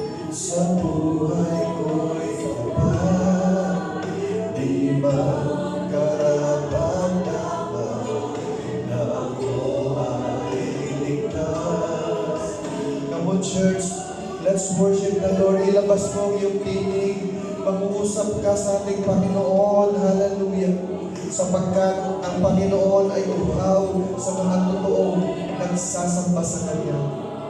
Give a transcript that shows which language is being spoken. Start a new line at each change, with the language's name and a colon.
Filipino: Sa buhay ko'y kapag di magkarapat-dapat na ako ay ligtas.
English: Come on, church, let's worship the Lord.
Filipino: Ilabas mo ang iyong tinig. Mag-uusap ka sa ating Panginoon. Hallelujah. Sapagkat ang Panginoon ay uhaw sa mga totoong nagsasamba sa Kanya.